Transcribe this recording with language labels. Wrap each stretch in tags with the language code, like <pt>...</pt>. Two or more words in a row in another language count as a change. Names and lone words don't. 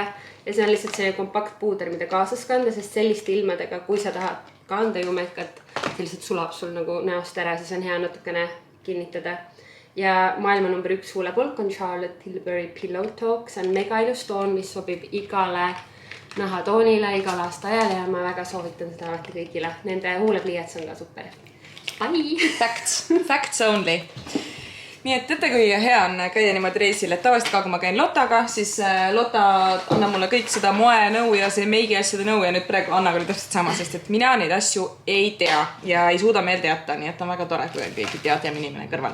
<et>Ja see on lihtsalt see kompaktpuuder, mida kaasas kanda, sest selliste ilmadega, kui sa tahad kanda jumekat, see lihtsalt sulab sul nagu näost ära, siis on hea natukene kinnitada. Ja maailma number 1 huulepolk on Charlotte Tilbury Pillow Talk. See on mega ilus toon, mis sobib igale nahatoonile, igale aastaajale ja ma väga soovitan seda alati kõigile. Nende huulepliiats on ka super. Bye!</et> <en>Facts only.</en> <et>Nii et teate, kui hea on käia niimoodi reisil, et tavaliselt ka kui ma käin Lottaga, siis Lotta annab mulle kõik seda moe nõu ja see meigi asjade nõu ja nüüd praegu Annaga oli täpselt sama, sest et mina neid asju ei tea ja ei suuda meelde jätta, nii et on väga tore, kui on keegi teadjam inimene kõrval.</et>